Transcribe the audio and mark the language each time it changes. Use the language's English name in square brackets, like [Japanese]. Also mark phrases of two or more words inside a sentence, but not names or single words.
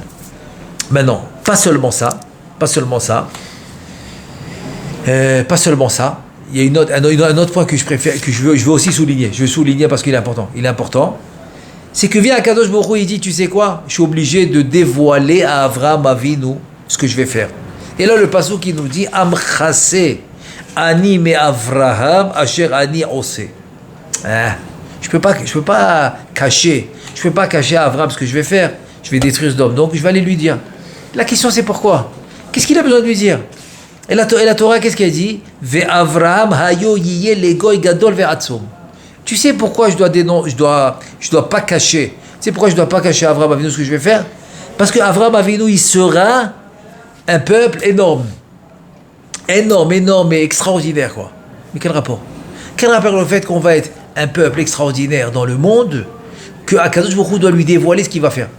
[French] Maintenant, pas seulement ça. Il y a un autre point que je préfère, que je veux aussi souligner. Je veux souligner parce qu'il est important. Il est important. C'est que vient Akadosh Baruch Hu, il dit, tu sais quoi? Je suis obligé de dévoiler à Avraham Avinu ce que je vais faire. Et là, le passage qui nous dit, [Hebrew] המכסה אני מאברהם אשר אני עושה. [French] Je peux pas cacher à Avraham ce que je vais faire. Je vais détruire cet homme. Donc, je vais aller lui dire. La question, c'est pourquoi? Qu'est-ce qu'il a besoin de lui dire? Et la Torah, qu'est-ce qu'elle dit? [Hebrew] ואברהם היו יהיה לגוי גדול ועצום. [French] Tu sais pourquoi je dois pas cacher? Tu sais pourquoi je dois pas cacher à Avraham Avinu ce que je vais faire? Parce que Avraham Avinu, il sera un peuple énorme. Énorme et extraordinaire, quoi. Mais quel rapport? Quel rapport le fait qu'on va être un peuple extraordinaire dans le monde, que Akadosh Baruch Hu doit lui dévoiler ce qu'il va faire?